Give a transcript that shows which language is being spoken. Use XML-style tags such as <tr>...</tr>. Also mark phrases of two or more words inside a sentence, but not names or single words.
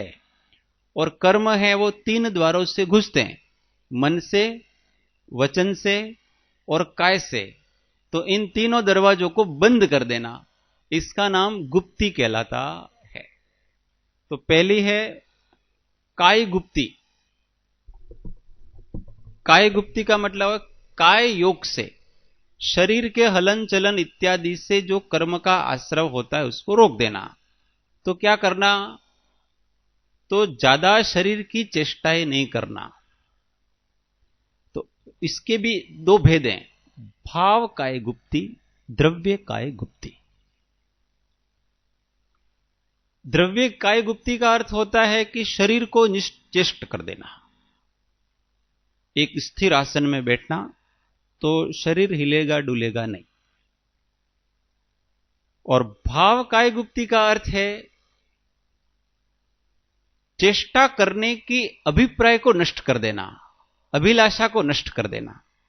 <hi>और कर्म है वो 3 द्वारों से घुसते हैं, मन से, वचन से और काय से। तो इन तीनों दरवाजों को बंद कर देना, इसका नाम गुप्ती कहलाता है। तो पहली है काय गुप्ती। काय गुप्ती का मतलब है काय योग से, शरीर के हलन चलन इत्यादि से जो कर्म का आश्रव होता है उसको रोक देना। तो क्या करना? तो ज्यादा शरीर की चेष्टाएं नहीं करना। तो इसके भी दो भेद हैं, भाव काय गुप्ती, द्रव्य काय गुप्ती। द्रव्य काय गुप्ती का अर्थ होता है कि शरीर को निश्चेष्ट कर देना, एक स्थिर आसन में बैठना, तो शरीर हिलेगा डुलेगा नहीं। और भाव काय गुप्ती का अर्थ है चेष्टा करने की अभिप्राय को नष्ट कर देना, अभिलाषा को नष्ट कर देना।</hi>